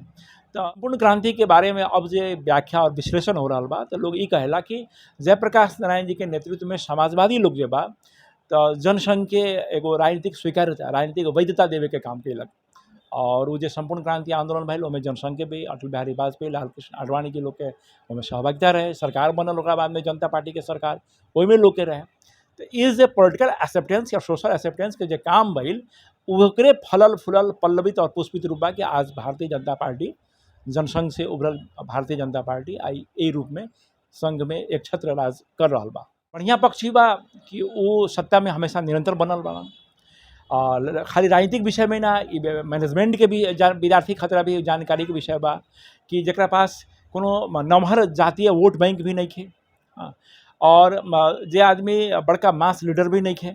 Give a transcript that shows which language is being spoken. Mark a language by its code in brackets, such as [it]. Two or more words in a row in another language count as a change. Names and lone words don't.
[bho] तो संपूर्ण क्रांति के बारे में अब जो व्याख्या और विश्लेषण हो रहा बा, तो लोग ये कहेला कि जयप्रकाश नारायण जी के नेतृत्व में समाजवादी लोग जो बा तो जनसंघ के एगो राजनीतिक स्वीकार्यता, राजनीतिक वैधता देवे के काम कैलक। और वो जो संपूर्ण क्रांति आंदोलन भइल ओमे जनसंघ के भी अटल बिहारी वाजपेयी, लाल कृष्ण आडवाणी के लोग के ओमे सहभागिता रहे। सरकार बनल ओकरा बाद में जनता पार्टी के सरकार, ओहिमे लोग के रहे। तो [en] is a political acceptance [bho] या [en] social acceptance [bho] के जो काम भइल ओकरे फलल फूलल पल्लवित और पुष्पित रूप बा कि आज भारतीय जनता पार्टी, जनसंघ से उभरल भारतीय जनता पार्टी आई ए रूप में संघ में एक छत्र राज कर रहा बा। बढ़िया पक्ष ही बा कि वो सत्ता में हमेशा निरंतर बनल बा। खाली राजनीतिक विषय में ना, मैनेजमेंट के भी विद्यार्थी खतरा भी जानकारी के विषय बा कि जकरा पास कोनो नमहर जातीय [en] vote bank [bho] भी नहीं खे, और जे आदमी बड़का [en] mass leader [bho] भी नहीं खे।